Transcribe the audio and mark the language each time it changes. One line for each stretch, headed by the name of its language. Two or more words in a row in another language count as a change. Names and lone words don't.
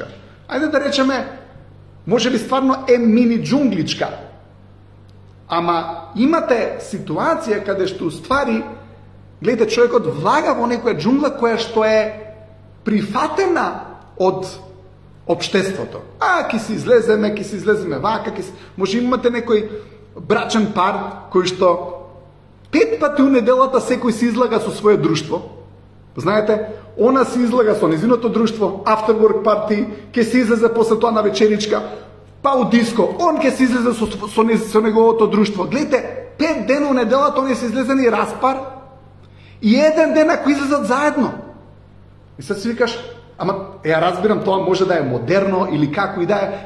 Macedonian: Ајде да речеме, може би стварно е мини джунгличка, ама имате ситуација каде што уствари, гледате, човекот влага во некоја джунгла која што е прифатена од општеството. Ке си излеземе вака, може имате некој брачен пар кој што 5 пати у неделата секој се излага со свое друштво. Знаете, она се излага со незиното друштво,
English: after work party,
Macedonian: ќе се излезе после тоа на вечеричка, па у диско, он ќе се излезе со неговото друштво. Гледате, 5 дена у неделата они се излезени распар и еден ден ако излезат заедно. И сега си викаш, ама ја разбирам, тоа може да е модерно или како и да е.